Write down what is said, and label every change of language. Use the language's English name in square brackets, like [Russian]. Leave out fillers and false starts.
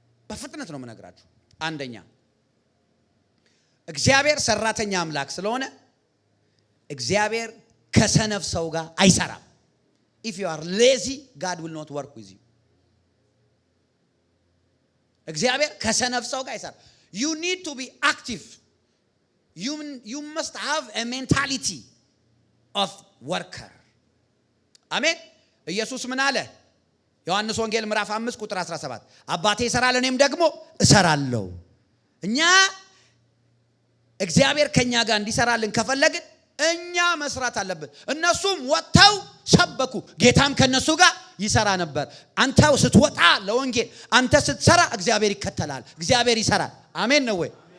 [Amharic] በፍጥነት ነው የምነግራችሁ። አንደኛ እግዚአብሔር ሰራተኛ አምላክ ስለሆነ እግዚአብሔር ከሰነፍ ሰው ጋር አይሰራም። [English] if you are lazy, God will not work with you. [Amharic] እግዚአብሔር ከሰነፍ ሰው ጋር አይሰራም። [English] you need to be active. you must have a mentality of worker. [Amharic] አሜን። ኢየሱስ ምን አለ? ዮሐንስ ወንጌል ምዕራፍ 5 ቁጥር 17 አባቴ ይሰራል እኔም ደግሞ እሰራለሁ። እኛ እግዚአብሔር ከኛ ጋር እንዲሰራልን ከፈለግን እኛ መስራት አለብን። እነሱም ወጣው ሰበኩ፣ ጌታም ከነሱ ጋር ይሰራ ነበር። አንተው ስትወጣ ለወንጌል አንተ ስትሰራ እግዚአብሔር ይከተላል፣ እግዚአብሔር ይሰራል። አሜን ነው ወይ?